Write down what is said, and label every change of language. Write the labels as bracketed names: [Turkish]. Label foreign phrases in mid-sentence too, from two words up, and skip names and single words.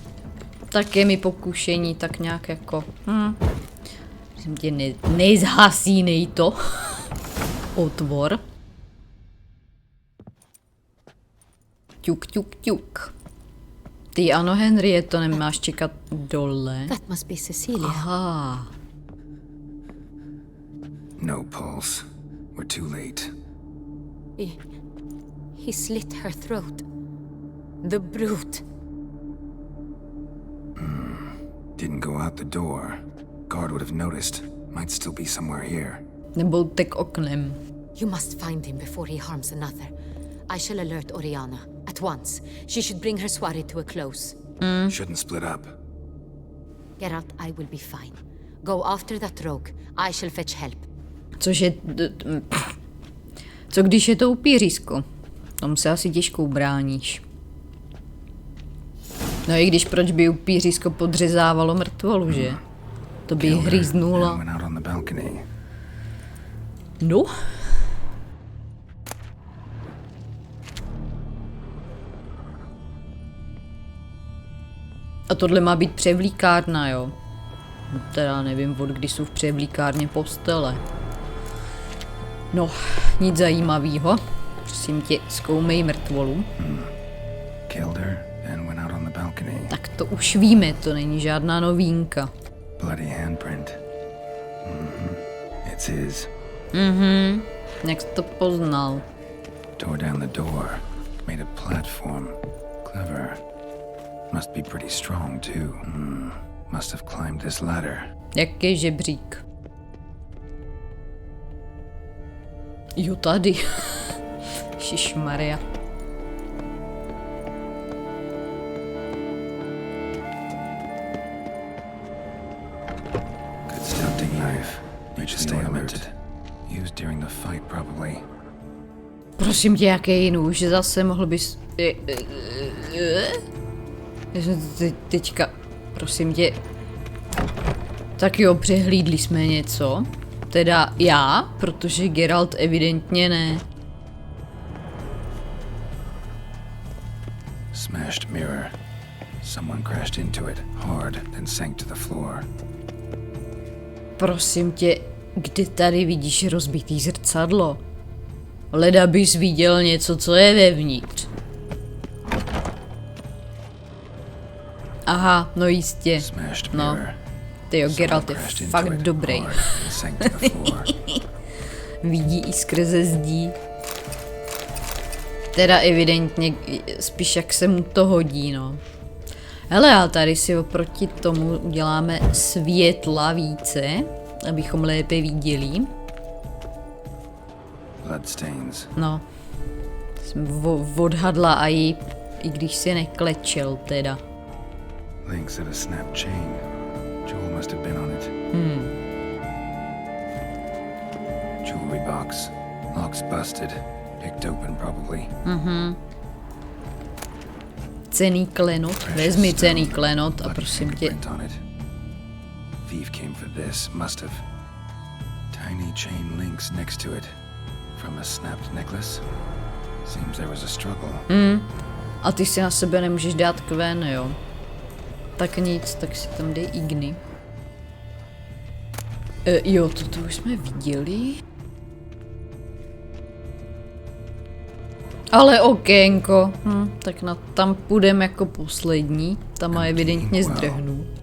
[Czech] Tak je mi pokušení, tak nějak jako... Myslím tě, nezhasínej to. Otvor. Ťuk. Ty ano, Henry, to nemáš čekat dole. [English] That must be Cecilia. [Czech] Aha. [English] No pulse. We're too late. He slit her throat. The brute. Didn't go out the door. Guard would have noticed. Might still be somewhere here. [Czech] Nebo tek oknem. [English] You must find him before he harms another. I shall alert Oriana at once. She should bring her soirée to a close. Shouldn't split up. Geralt, I will be fine. Go after that rogue. I shall fetch help. [Czech] Cože... Co když je to upířísko? Tomu se asi těžko ubráníš. No i když proč by upířísko podřezávalo mrtvolu, že? To by jí hryznula. [English] Went out on the balcony. [Czech] No. A tohle má být převlíkárna, jo? No, teda nevím, od kdy jsou v převlíkárně postele. No, nic zajímavého. Prosím tě, zkoumej mrtvolu. [English] Killed her, then went out on the balcony. [Czech] Tak to už víme, to není žádná novínka. [English] Bloody handprint. It's his. [Czech] Jak jsi to poznal? [English] Tore down the door. Made a platform. Clever. Must be pretty strong, too. Must have climbed this ladder. [Czech] Jak je žebřík? Jo, tady. Šišmarja. [English] Good stunting knife. Need to stay alerted. Used during the fight, probably. [Czech] Prosím tě, jaký nůž, zase mohl bys... Teďka, prosím tě. Tak jo, přehlídli jsme něco. Teda já, protože Geralt evidentně ne. [English] Smashed mirror. Someone crashed into it hard, then sank to the floor. [Czech] Prosím tě, kde tady vidíš rozbitý zrcadlo? Leda bys viděl něco, co je vevnitř. Aha, no jistě. [English] Smashed [Czech] No. [English] mirror. [Czech] Tyjo, Geralt je [English] Crashed into [Czech] fakt [English] it [Czech] dobrý. [English] hard, then sank to the floor. [Czech] Vidí i skrze zdí. Teda evidentně spíš jak se mu to hodí, no. Hele, a tady si oproti tomu uděláme světla více, abychom lépe viděli. [English] Bloodstains. [Czech] No. Jsem odhadla a i když si neklečel teda. [English] Links of a snapped chain. Jewel must have been on it. Jewelry box. Lock's busted. Picked open, probably. [Czech] Cenný klenot. Vezmi cenný klenot a prosím tě. [English] Fingerprint on it. Thief came for this. Must have. Tiny chain links next to it. From a snapped necklace. Seems there was a struggle. [Czech] A ty si na sebe nemůžeš dát kven, jo. Tak nic, tak si tam dej igny. Jo, toto už jsme viděli. Ale okénko. Tak tam půjdeme jako poslední. Tam má evidentně zdrhnu.